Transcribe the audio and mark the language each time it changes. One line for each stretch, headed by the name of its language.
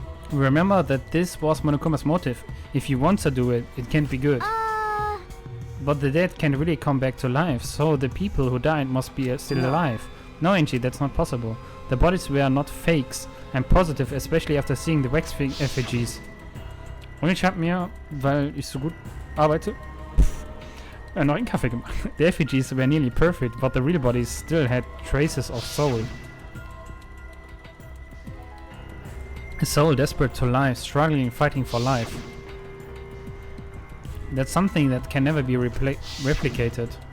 English: Remember that this was Monokuma's motive. If he wants to do it, it can't be good. But the dead can really come back to life, so the people who died must be still alive. No, Angie, that's not possible. The bodies were not fakes. I'm positive, especially after seeing the wax effigies.
German: Und ich habe mir, weil ich so gut arbeite, einen neuen Kaffee gemacht.
English: The effigies were nearly perfect, but the real bodies still had traces of soul. A soul desperate to life, struggling, fighting for life. That's something that can never be replicated.